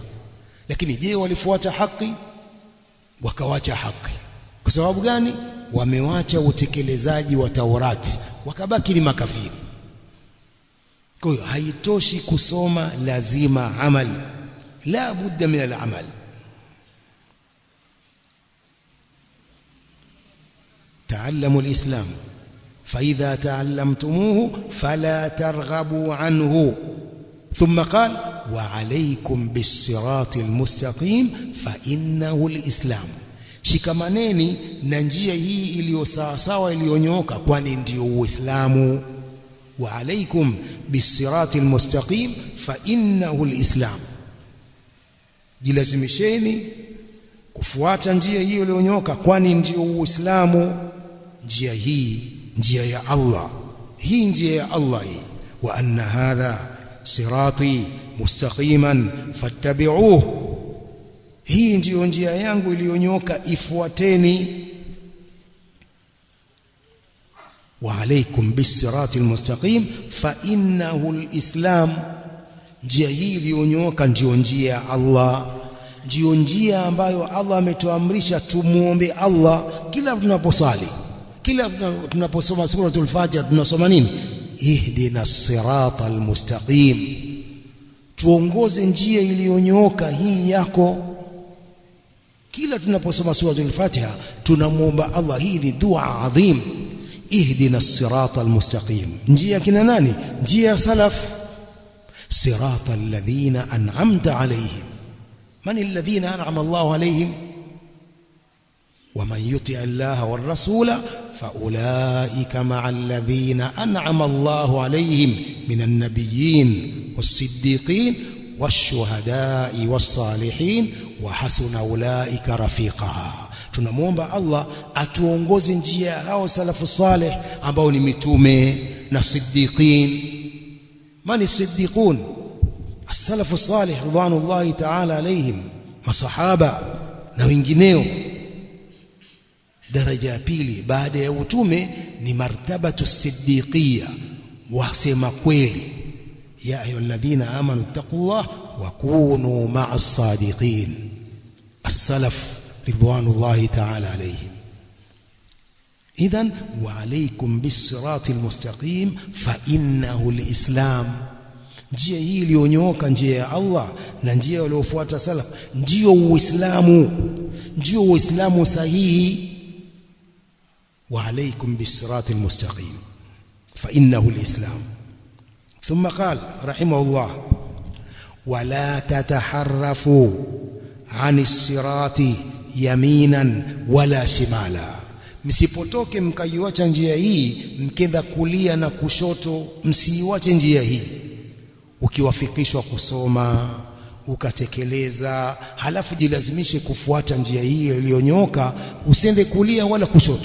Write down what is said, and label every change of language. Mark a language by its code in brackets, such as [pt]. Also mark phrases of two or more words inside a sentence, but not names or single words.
[sw] Lakini je, walifuata haki? Wakawacha haki. Kwa sababu gani? Wamewacha utekelezaji wa Taurati, wakabaki ni makafiri. Kwa hiyo haitoshi kusoma, lazima amal, [ar] لا بد من العمل. تعلموا الإسلام فإذا تعلمتموه فلا ترغبوا عنه. ثم قال وعليكم بالصراط المستقيم فإنه الإسلام. [sw] shikamaneni na njia hii iliyo sawa sawa, iliyonyooka, kwani ndio Uislamu. [ar] وعليكم بالصراط المستقيم فإنه الإسلام, [sw] jilazimisheni kufuata njia hiyo iliyonyooka, kwani ndio Uislamu. Njia hii, njia ya Allah, hii njia ya Allah hii. [ar] وأن هذا صراطي مستقيما فاتبعوه, [sw] hii ndiyo njia yangu iliyonyooka, ifuateni. [ar] وعليكم بالصراط المستقيم فإنه الإسلام, [sw] njia hii iliyonyooka ndio njia ya Allah, ndio njia ambayo Allah ametuamrisha tumuombe Allah kila tunaposali, kila tunaposoma suratul Fatiha. Tunasoma nini? [ar] اهدنا الصراط المستقيم, [sw] tuongoze njia iliyonyooka hii yako. Kila tunaposoma suratul Fatiha tunamuomba Allah. Hii ni dua adhim. [ar] اهدنا الصراط المستقيم, [sw] njia kina nani? Njia ya salaf. [ar] صراط الذين أنعمت عليهم. من الذين أنعم الله عليهم? ومن يطع الله والرسول فأولئك مع الذين أنعم الله عليهم من النبيين والصديقين والشهداء والصالحين وحسن أولئك رفيقا. [sw] Tunamuomba Allah atuongoze njia hao salafu salih ambao ni mitume na siddiqin. [ar] من الصديقون? السلف الصالح رضوان الله تعالى عليهم, [sw] masahaba na wengineo. Daraja ya pili baada ya utume ni [ar] مرتبة الصديقية, [sw] wasema kweli. [ar] يا أيها الذين آمنوا اتقوا الله وكونوا مع الصادقين. السلف رضوان الله تعالى عليهم. إذن وعليكم بالصراط المستقيم فإنه الإسلام. [sw] Njia hii iliyonyooka, njia ya Allah na njia waliofuata salaf, ndio Uislamu, ndio Uislamu sahihi. [ar] وعليكم بالصراط المستقيم فإنه الإسلام. ثم قال رحمه الله ولا تتحرفوا عن الصراط يمينا ولا شمالا. [sw] Msipotoke mkaiacha njia hii mkenda kulia na kushoto, msiiache njia hii. Ukiwafikishwa kusoma ukatekeleza, halafu jilazimishe kufuata njia hii iliyonyoka, usende kulia wala kushoto.